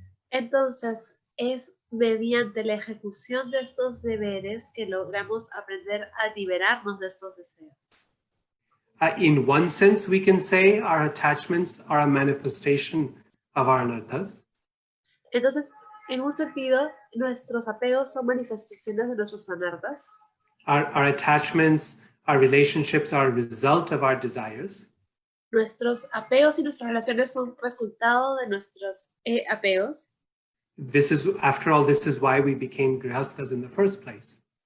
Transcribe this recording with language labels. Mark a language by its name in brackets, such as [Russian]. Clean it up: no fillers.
[Spanish] Entonces es mediante la ejecución de estos deberes que logramos aprender a liberarnos de estos deseos. [English] In one sense, we can say our attachments are a manifestation of our anarthas. [Spanish] Entonces, en un sentido, nuestros apegos son manifestaciones de nuestros anarthas. [English] Our attachments, our relationships are a result of our desires. [Spanish] Nuestros apegos y nuestras relaciones son resultado de nuestros apegos. [English] This is, after all, this is why we became grihastas in the first place.